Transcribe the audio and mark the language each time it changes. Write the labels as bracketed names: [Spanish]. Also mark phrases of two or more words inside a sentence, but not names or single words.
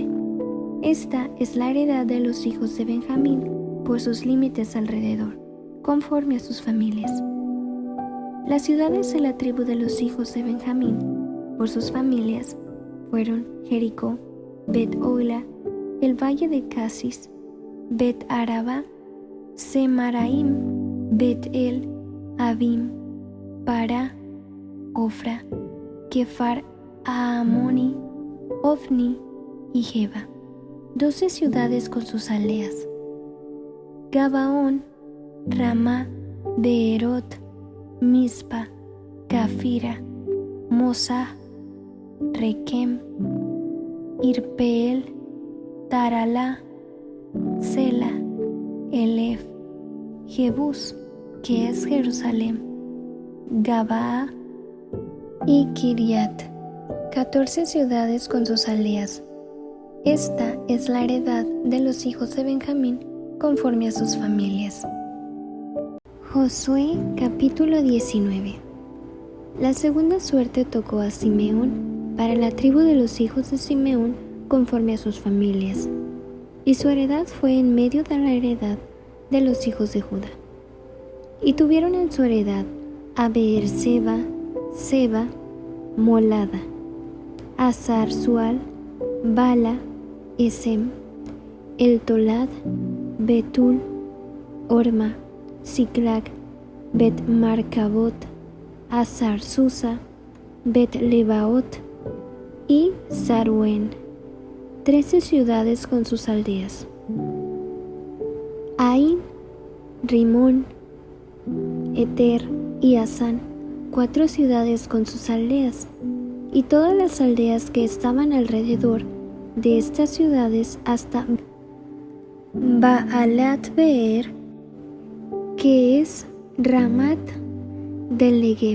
[Spanish] Esta es la heredad de los hijos de Benjamín por sus límites alrededor, conforme a sus familias. Las ciudades de la tribu de los hijos de Benjamín, por sus familias, fueron Jericó, Bet-Ogla, el valle de Casis, Bet-Araba, Semaraim, Bet-El, Abim, Pará, Ofra, Kefar Aamoni, Ofni y Geba, 12 ciudades con sus aldeas. Gabaón, Ramá, Beerot, Mizpa, Cafira, Mosah, Requem, Irpeel, Taralá, Sela, Elef, Jebús, que es Jerusalén, Gabaa y Kiriat, 14 ciudades con sus aldeas. Esta es la heredad de los hijos de Benjamín conforme a sus familias. Josué capítulo 19. La segunda suerte tocó a Simeón para la tribu de los hijos de Simeón conforme a sus familias, y su heredad fue en medio de la heredad de los hijos de Judá. Y tuvieron en su heredad a Beerseba, Seba, Molada, Hazar Sual, Bala, Esem, El Tolad, Betul, Orma, Siclag, Bet-Marcabot, Hazar Susa, Bet-Lebaot y Saruen, 13 ciudades con sus aldeas. Ain, Rimón, Eter y Asán, 4 ciudades con sus aldeas, y todas las aldeas que estaban alrededor de estas ciudades hasta Baalat Beer, que es Ramat del Negev.